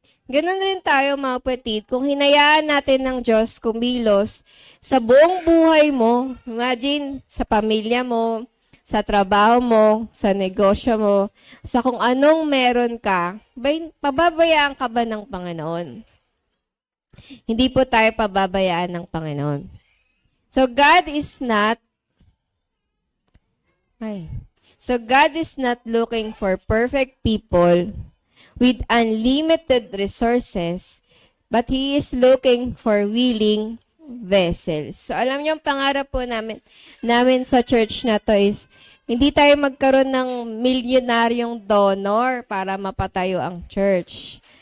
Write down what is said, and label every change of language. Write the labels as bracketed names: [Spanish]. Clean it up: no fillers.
[Filipino] Ganun rin tayo mga kapatid, kung hinayaan natin ng Diyos kumilos sa buong buhay mo, imagine sa pamilya mo, sa trabaho mo, sa negosyo mo, sa kung anong meron ka, pababayaan ka ba ng Panginoon? Hindi po tayo pababayaan ng Panginoon. [English] So God is not So God is not looking for perfect people with unlimited resources, but He is looking for willing vessels. [Filipino] So alam niyo, ang pangarap po namin sa church na to is, hindi tayo magkaroon ng milyonaryong donor para mapatayo ang church.